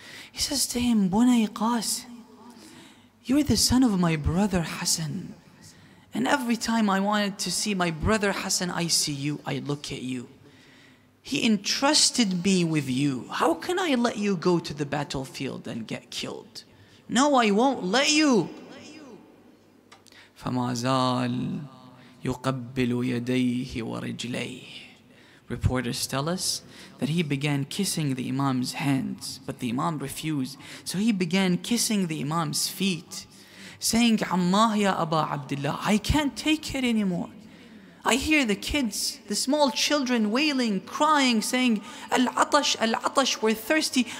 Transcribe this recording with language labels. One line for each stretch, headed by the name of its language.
English: He says to him, Bunay Qasim, you're the son of my brother Hassan. And every time I wanted to see my brother Hassan, I see you, I look at you. He entrusted me with you. How can I let you go to the battlefield and get killed? No, I won't let you.
Arabic: فما زال يقبل يديه ورجليه.
English: Reporters tell us that he began kissing the Imam's hands, but the Imam refused. So he began kissing the Imam's feet, saying, Ammah ya Aba Abdullah, I can't take it anymore. I hear the kids, the small children wailing, crying, saying, Al-Atash, Al-Atash, we're thirsty.